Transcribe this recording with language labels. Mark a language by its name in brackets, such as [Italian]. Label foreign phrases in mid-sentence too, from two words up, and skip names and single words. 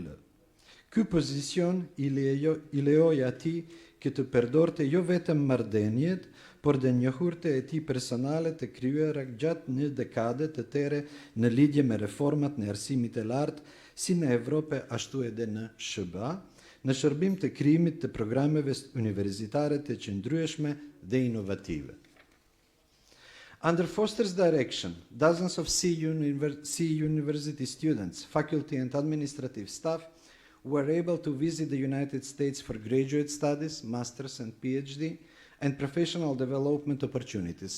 [Albanian] Ky pozicion i lejoi atij që të përdorte jo vetëm marrëdhëniet, por dhe njohurte e tij personale të krijuara gjatë një dekade të tëre në lidhje me reformat në arsimit të lartë, si në Evropë ashtu edhe në SBA, në shërbim të krijimit të programeve universitare të qëndrueshme dhe inovative. [English] Under Foster's direction, dozens of SEEU University students, faculty and administrative staff were able to visit the United States for graduate studies, master's and PhD, and professional development opportunities.